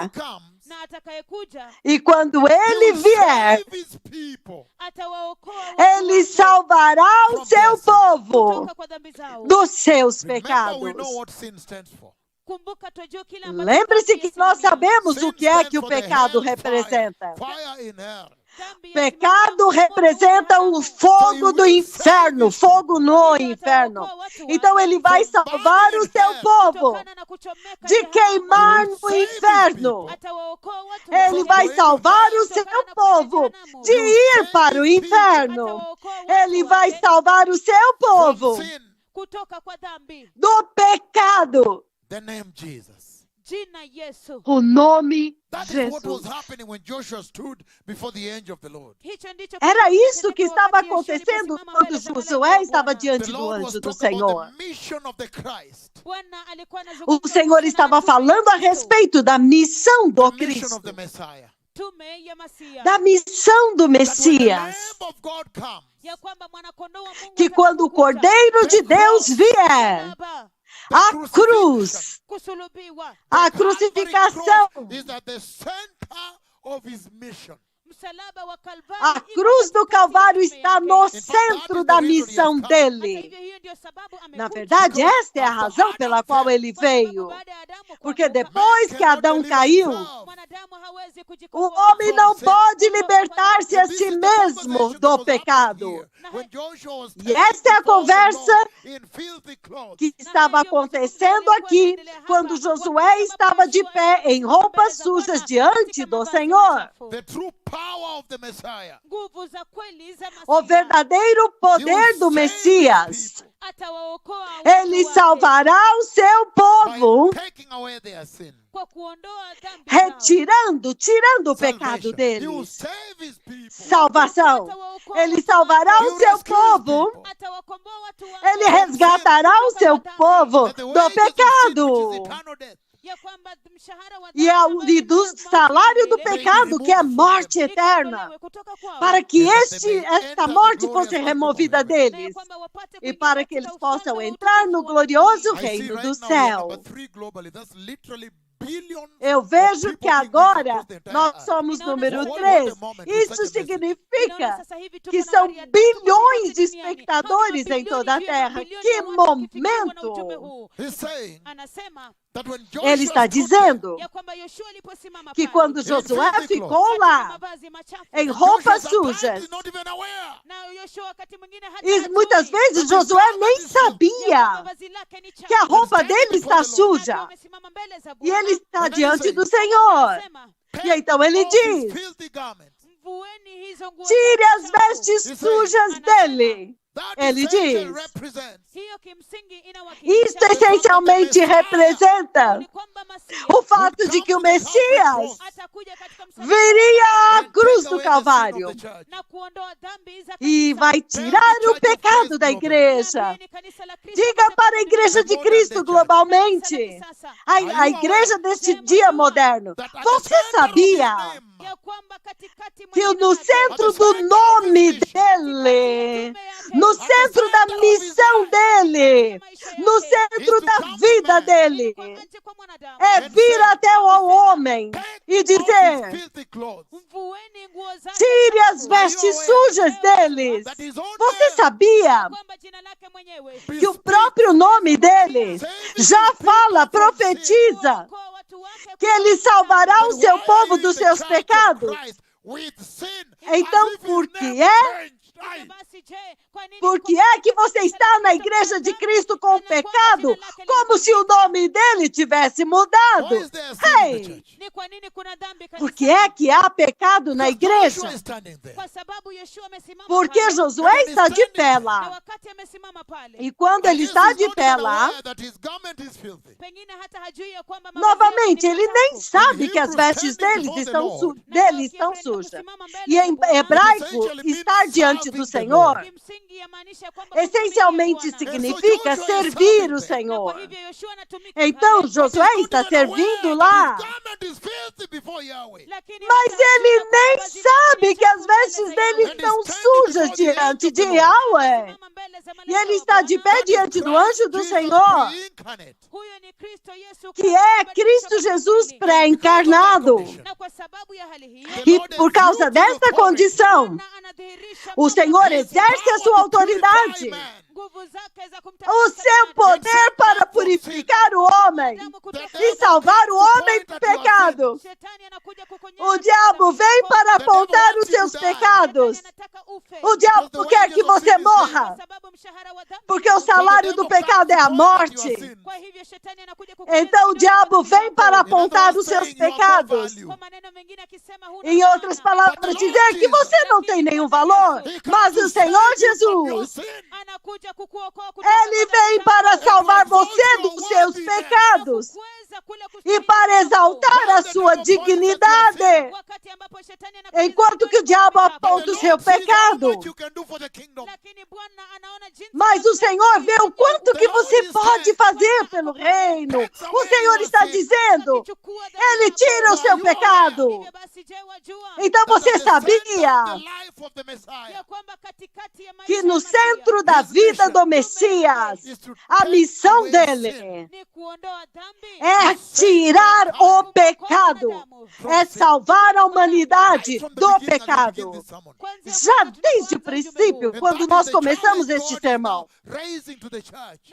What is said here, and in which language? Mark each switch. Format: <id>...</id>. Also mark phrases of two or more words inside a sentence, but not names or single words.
<en>he comes,</en> <sw>na atakayekuja</sw> <pt>E quando</pt> <en>he</en> <pt>ele</pt> <en>will</en> <pt>vier,</pt> <en>save his people</en> <sw>atawaokoa watu</sw> <pt>ele</pt> <sw>wake</sw> <pt>salvará o seu povo</pt> <sw>kutoka kwa dhambi zao.</sw> <pt>dos seus</pt> <en>Remember, we know</en> <pt>pecados.</pt> <en>what sin stands for.</en> <sw>Kumbuka twajua kile ambacho</sw> <pt>Lembre-se</pt> <sw>dhambi</sw> <pt>que nós</pt> <sw>yasimamia.</sw> <pt>sabemos o</pt> <en>Sin</en> <pt>que é</pt> <en>stands</en> <pt>que o</pt> <en>for the</en> <pt>pecado</pt> <en>hellfire,</en> <pt>representa.</pt> <en>fire in hell.</en> <sw>Dhambi</sw> <pt>Pecado</pt> <sw>yasimamia</sw> <pt>representa</pt> <sw>moto</sw> <pt>o</pt> <sw>wa</sw> <pt>fogo do inferno, fogo no inferno. Então ele vai salvar o seu povo</pt> <sw>kutokana na kuchomeka</sw> <pt>de</pt> <sw>jehanamu.</sw> <pt>queimar</pt> <en>He will</en> <pt>no</pt> <en>save his</en> <pt>inferno.</pt> <en>people.</en> <sw>Atawaokoa watu</sw> <pt>Ele</pt> <sw>wake.</sw> <pt>vai salvar o seu povo de ir para o inferno.</pt> <sw>Atawaokoa watu</sw> <pt>Ele vai</pt> <sw>wake</sw> <pt>salvar o seu povo</pt> <en>From sin,</en> <sw>kutoka kwa dhambi.</sw> <pt>do pecado.</pt> <en>the name Jesus.</en> <sw>Jina Yesu.</sw> <pt>O nome</pt> <en>That is what was</en> <pt>Jesus.</pt> <en>happening when Joshua stood before the angel of the Lord.</en> <sw>Hicho ndicho</sw> <pt>Era</pt> <sw>kilitendeka</sw> <pt>isso que</pt> <sw>wakati</sw> <pt>estava</pt> <sw>Yoshua</sw> <pt>acontecendo</pt> <sw>aliposimama</sw> <pt>quando</pt> <sw>mbele za malaika</sw> <pt>Josué</pt> <sw>wa</sw> <pt>estava</pt> <sw>Bwana.</sw> <pt>diante</pt> <en>The</en> <pt>do</pt> <en>Lord was</en> <pt>anjo do</pt> <en>talking about</en> <pt>Senhor.</pt> <en>the mission of the Christ.</en> <sw>Bwana alikuwa</sw> <pt>O</pt> <sw>anazungumza</sw> <pt>Senhor</pt> <sw>kuhusiana</sw> <pt>estava</pt> <sw>na tume ya</sw> <pt>falando a</pt> <sw>Kristo.</sw> <pt>respeito da missão do</pt> <en>The mission</en> <pt>Cristo,</pt> <en>of the Messiah.</en> <sw>Tume ya Masia.</sw> <pt>da missão do</pt> <en>That when the</en> <pt>Messias,</pt> <en>Lamb of God comes,</en> <sw>Ya kwamba mwana-kondoo wa Mungu</sw> <pt>que quando o</pt> <sw>atakapokuja,</sw> <pt>Cordeiro de Deus vier,</pt> <sw>Baba,</sw> <pt>a cruz,</pt> <sw>kusulubiwa,</sw> <pt>a</pt> <en>the Calvary</en> <pt>crucificação,</pt> <en>cross is at the center of his mission.</en> <sw>msalaba wa Kalvari</sw> <pt>a</pt> <sw>iko</sw> <pt>cruz do</pt> <sw>katikati ya</sw> <pt>Calvário</pt> <sw>tume</sw> <pt>está</pt> <sw>yake.</sw> <pt>no</pt> <en>that</en> <pt>centro</pt> <en>is</en> <pt>da</pt> <en>the reason he has</en> <pt>missão</pt> <en>come.</en> <sw>Hata</sw> <pt>dele.</pt> <sw>hivyo, hiyo ndio sababu</sw> <pt>Na</pt> <sw>amekuja.</sw> <pt>verdade, esta é a razão pela qual ele</pt> <sw>Kwa sababu</sw> <pt>veio.</pt> <sw>baada ya Adamu</sw> <pt>Porque</pt> <sw>kuanguka,</sw> <pt>depois</pt> <en>Man</en> <pt>que</pt> <en>cannot</en> <pt>Adão</pt> <en>deliver</en> <pt>caiu,</pt> <en>himself.</en> <sw>mwanadamu hawezi</sw> <pt>o</pt> <sw>kujikomboa.</sw> <pt>homem não pode libertar-se a</pt> <en>This</en> <pt>si</pt> <en>is the</en> <pt>mesmo</pt> <en>conversation that</en> <pt>do</pt> <en>was happening</en> <pt>pecado.</pt> <en>here. When Joshua was</en> <pt>E</pt> <en>standing</en> <pt>esta é a</pt> <en>before the</en> <pt>conversa</pt> <en>Lord in filthy clothes.</en> <pt>Que estava acontecendo aqui quando Josué estava de pé em roupas sujas diante do Senhor.</pt> <en>The true power of the Messiah.</en> <sw>Nguvu za kweli za</sw> <pt>O</pt> <sw>Masia.</sw> <pt>verdadeiro</pt> <en>He</en> <pt>poder</pt> <en>will</en> <pt>do</pt> <en>save</en> <pt>Messias.</pt> <en>his people</en> <sw>Atawaokoa watu</sw> <pt>Ele</pt> <sw>wake</sw> <pt>salvará o seu povo,</pt> <en>by taking away their sin.</en> <sw>kwa kuondoa dhambi zao.</sw> <pt>tirando o pecado</pt> <en>Salvation. He will</en> <pt>deles.</pt> <en>save his people.</en> <pt>Salvação.</pt> <sw>Atawaokoa</sw> <pt>Ele</pt> <sw>watu</sw> <pt>salvará</pt> <sw>wake.</sw> <en>He</en> <pt>o</pt> <en>will</en> <pt>seu</pt> <en>rescue his</en> <pt>povo.</pt> <en>people.</en> <sw>Atawakomboa watu wake.</sw> <pt>Ele resgatará o seu povo</pt> <en>That the</en> <pt>do</pt> <en>wages of sin, which</en> <pt>pecado</pt> <en>is eternal death,</en> <sw>Ya kwamba mshahara wa</sw> <pt>e</pt> <sw>dhambi</sw> <pt>do</pt> <sw>ambayo ni</sw> <pt>salário do</pt> <sw>milele,</sw> <pt>pecado, que é morte eterna,</pt> <sw>ikaondolewe kutoka kwao.</sw> <pt>para que</pt> <en>Yes, that they may</en> <pt>esta</pt> <en>enter the</en> <pt>morte</pt> <en>glorious</en> <pt>fosse</pt> <en>kingdom of</en> <pt>removida</pt> <en>heaven.</en> <sw>Na ya</sw> <pt>deles</pt> <sw>kwamba wapate</sw> <pt>e</pt> <sw>kuingia</sw> <pt>para que</pt> <sw>katika</sw> <pt>eles possam</pt> <sw>ufalme wa</sw> <pt>entrar no</pt> <sw>utukufu wa</sw> <pt>glorioso</pt> <sw>mbinguni.</sw> <en>I see</en> <pt>reino</pt> <en>right</en> <pt>do</pt> <en>now we are</en> <pt>céu.</pt> <en>number 3 globally. That's literally billions</en> <pt>Eu</pt> <en>of</en> <pt>vejo</pt> <en>people</en> <pt>que</pt> <en>being reached</en> <pt>agora</pt> <en>across the entire</en> <pt>nós</pt> <en>earth.</en> <pt>somos número</pt> <en>What</en> <pt>3.</pt> <en>a moment,</en> <pt>Isso</pt> <en>such a message.</en> <sw>Ninaona</sw> <pt>significa</pt> <sw>sasa hivi tuko</sw> <pt>que</pt> <sw>na</sw> <pt>são</pt> <sw>Maria tatu</sw> <pt>bilhões</pt> <sw>kote</sw> <pt>de</pt> <sw>duniani.</sw> <pt>espectadores</pt> <sw>Hakuna</sw> <pt>em toda a</pt> <sw>mabilioni juu ya</sw> <pt>terra.</pt> <sw>mabilioni</sw> <pt>Que</pt> <sw>ya watu wakifikiwa na ujumbe</sw> <pt>momento!</pt> <sw>huu.</sw> <en>He's saying</en> <sw>Anasema</sw> <en>that when</en> <pt>Ele</pt> <en>Joshua</en> <pt>está</pt> <en>stood there,</en> <pt>dizendo</pt> <sw>ya kwamba Yoshua aliposimama</sw> <pt>que</pt> <sw>pale,</sw> <pt>quando Josué</pt> <en>filthy</en> <pt>ficou</pt> <en>clothes.</en> <sw>katika</sw> <pt>lá,</pt> <sw>mavazi machafu,</sw> <pt>em</pt> <en>Joshua</en> <pt>roupas</pt> <en>sometimes</en> <pt>sujas,</pt> <en>is not even aware.</en> <sw>na Yoshua wakati mwingine hata</sw> <pt>e</pt> <sw>hajui</sw> <pt>muitas vezes Josué nem</pt> <sw>ya</sw> <pt>sabia</pt> <sw>kwamba vazi lake ni chafu.</sw> <pt>que a roupa</pt> <en>standing</en> <pt>dele</pt> <en>before</en> <pt>está</pt> <en>the Lord.</en> <pt>suja.</pt> <sw>Akiwa amesimama mbele za</sw> <pt>E ele</pt> <sw>Bwana,</sw> <pt>está</pt> <en>And then he</en> <pt>diante</pt> <en>says,</en> <pt>do Senhor.</pt> <sw>anasema,</sw> <pt>E então ele</pt> <en>Off his</en> <pt>diz:</pt> <en>filthy garments.</en> <sw>Vueni hizo nguo</sw> <pt>Tire</pt> <sw>zake</sw> <pt>as</pt> <sw>chafu.</sw> <pt>vestes sujas dele.</pt> <en>That</en> <pt>Ele</pt> <en>essentially</en> <pt>diz.</pt> <en>represents</en> <sw>Hiyo kimsingi</sw> <pt>Isto</pt> <sw>inawakilisha</sw> <pt>essencialmente representa</pt> <sw>ni kwamba Masihi</sw> <pt>o fato de que o Messias</pt> <sw>atakuja katika msalaba</sw> <pt>viria à</pt> <en>and</en> <pt>cruz</pt> <en>take</en> <pt>do</pt> <en>away the sin</en> <pt>Calvário</pt> <en>of the church.</en> <sw>na kuondoa dhambi za</sw> <pt>e</pt> <sw>kanisa.</sw> <pt>vai tirar o pecado da igreja.</pt> <sw>Niambieni kanisa la Kristo</sw> <pt>Diga</pt> <sw>katika</sw> <pt>para a</pt> <sw>dunia</sw> <pt>igreja de Cristo globalmente, a igreja deste dia moderno. Você sabia</pt> <sw>ya kwamba katikati mwa</sw> <pt>que</pt> <sw>jina</sw> <pt>no</pt> <sw>lake,</sw> <pt>centro do nome dele, no centro da missão dele, no centro da vida dele,</pt> <sw>kwa nje kwa mwanadamu,</sw> <pt>é vir até o homem e</pt> <en>Take off his</en> <pt>dizer:</pt> <en>filthy clothes.</en> <sw>mvueni nguo zake</sw> <pt>tire as</pt> <sw>chafu.</sw> <pt>vestes sujas deles.</pt> <en>That his own</en> <pt>Você</pt> <en>name</en> <pt>sabia</pt> <sw>Kwamba jina lake mwenyewe</sw> <pt>que o próprio nome dele já fala, profetiza,</pt> <sw>Okoa watu wake</sw> <pt>que ele salvará o seu</pt> <en>Why</en> <pt>povo</pt> <en>is</en> <pt>dos</pt> <en>the</en> <pt>seus</pt> <en>church of</en> <pt>pecados?</pt> <en>Christ with sin</en> <pt>Então,</pt> <en>as if his</en> <pt>por que</pt> <en>name</en> <pt>é?</pt> <en>changed? Ai,</en> <sw>basi je, kwa nini</sw> <pt>Por que</pt> <sw>kwa-</sw> <pt>é que você está na igreja de Cristo com pecado, como se o nome dele tivesse</pt> <en>why</en> <pt>mudado?</pt> <en>is there sin in the Hey, church?</en> <sw>Ni kwa nini kuna dhambi</sw> <pt>por</pt> <sw>kanisani?</sw> <pt>que é que há pecado na</pt> <en>Joshua</en> <pt>igreja?</pt> <en>is standing there.</en> <sw>Kwa sababu Yeshua amesimama</sw> <pt>Porque</pt> <sw>pale,</sw> <pt>Josué está de pé</pt> <sw>na</sw> <pt>lá.</pt> <sw>wakati amesimama pale,</sw> <pt>E quando</pt> <en>And</en> <pt>ele</pt> <en>yes,</en> <pt>está</pt> <en>he's</en> <pt>de</pt> <en>not</en> <pt>pé</pt> <en>even</en> <pt>lá,</pt> <en>aware that his garment is filthy.</en> <sw>pengine hata hajui ya kwamba mavazi</sw> <pt>novamente,</pt> <sw>yake ni</sw> <pt>ele nem</pt> <sw>machafu.</sw> <pt>sabe que as vestes dele estão sujas. E em hebraico, estar diante do Senhor</pt> <sw>Kimsingi yamaanisha kwamba</sw> <pt>essencialmente</pt> <sw>kumtumikia Bwana.</sw> <pt>significa servir o</pt> <sw>Na</sw> <pt>Senhor.</pt> <sw>kwa hivyo Yoshua anatumika</sw> <pt>Então,</pt> <sw>pale,</sw> <pt>Josué está servindo lá,</pt> <en>His garment is filthy before Yahweh.</en> <sw>lakini</sw> <pt>mas</pt> <sw>hata</sw> <pt>ele</pt> <sw>hajui</sw> <pt>nem</pt> <sw>kwamba mavazi yake</sw> <pt>sabe</pt> <sw>ni</sw> <pt>que as</pt> <sw>chafu mbele</sw> <pt>vestes</pt> <sw>za</sw> <pt>dele</pt> <sw>Yahweh.</sw> <pt>estão sujas diante de Yahweh.</pt> <sw>Simama mbele za</sw> <pt>E</pt> <sw>malaika</sw> <pt>ele</pt> <sw>wa</sw> <pt>está de</pt> <sw>Bwana.</sw> <pt>pé diante do anjo do</pt> <en>Jesus</en> <pt>Senhor,</pt> <en>pre-incarnate.</en> <sw>Huyo ni Kristo Yesu</sw> <pt>que é Cristo Jesus pré-encarnado.</pt> <sw>na kwa sababu ya hali hiyo</sw> <pt>E por causa desta condição,</pt> <sw>Bwana anadhihirisha</sw> <pt>o Senhor exerce a sua autoridade,</pt> <sw>nguvu zake za</sw> <pt>o</pt> <sw>kumtakasa</sw> <pt>seu</pt> <sw>mwanadamu.</sw> <pt>poder para purificar o homem</pt> <sw>Mwanadamu kutoka</sw> <pt>e salvar o homem do pecado.</pt> <sw>Shetani anakuja kukuonyesha</sw> <pt>O diabo vem para apontar os seus</pt> <sw>Shetani</sw> <pt>pecados.</pt> <sw>anataka ufe.</sw> <pt>O diabo quer que você morra,</pt> <sw>Kwa sababu mshahara wa dhambi</sw> <pt>porque o salário do pecado é a morte.</pt> <sw>kwa hivyo shetani anakuja kukuonyesha</sw> <pt>Então o diabo vem para apontar os seus</pt> <en>saying you have no</en> <pt>pecados.</pt> <en>value.</en> <sw>kwa maneno mengine akisema huna</sw> <pt>Em outras</pt> <sw>maana.</sw> <pt>palavras, dizer que você não tem nenhum valor. Mas o Senhor Jesus,</pt> <sw>Anakuja kukuokoa kutoka</sw> <pt>Ele</pt> <sw>kwa</sw> <pt>vem</pt> <sw>dhambi</sw> <pt>para</pt> <sw>zako.</sw> <pt>salvar você dos seus pecados</pt> <sw>Kuweza kule</sw> <pt>e</pt> <sw>kustahili</sw> <pt>para</pt> <sw>kwako.</sw> <pt>exaltar a sua dignidade.</pt> <sw>Wakati ambapo shetani anakuja</sw> <pt>Enquanto que o diabo aponta o seu pecado,</pt> <en>What you can do for the kingdom.</en> <sw>lakini Bwana anaona jinsi</sw> <pt>mas o Senhor vê o quanto que você pode fazer pelo reino. O Senhor está dizendo, Ele tira o seu pecado.</pt> <sw>Hivyo basi, je, wajua</sw> <pt>Então você</pt> <en>That at the center of</en> <pt>sabia</pt> <en>the life of the Messiah</en> <sw>ya kwamba katikati ya maisha</sw> <pt>que</pt> <sw>ya</sw> <pt>no</pt> <sw>Masia,</sw> <pt>centro da vida do Messias,</pt> <en>is to</en> <pt>a</pt> <en>take</en> <pt>missão</pt> <en>away sin.</en> <pt>dele</pt> <sw>ni kuondoa dhambi,</sw> <pt>é tirar o pecado, é salvar a humanidade</pt> <en>From the</en> <pt>do</pt> <en>beginning, as we begin</en> <pt>pecado.</pt> <en>this sermon.</en> <sw>Kwanza</sw> <pt>Já</pt> <sw>mwanzo</sw> <pt>desde o</pt> <sw>ujumbe</sw> <pt>princípio,</pt> <sw>huu.</sw> <pt>quando</pt> <en>And</en> <pt>nós</pt> <en>that is the</en> <pt>começamos</pt> <en>challenge</en> <pt>este</pt> <en>God is</en> <pt>sermão.</pt> <en>now raising to the church.</en>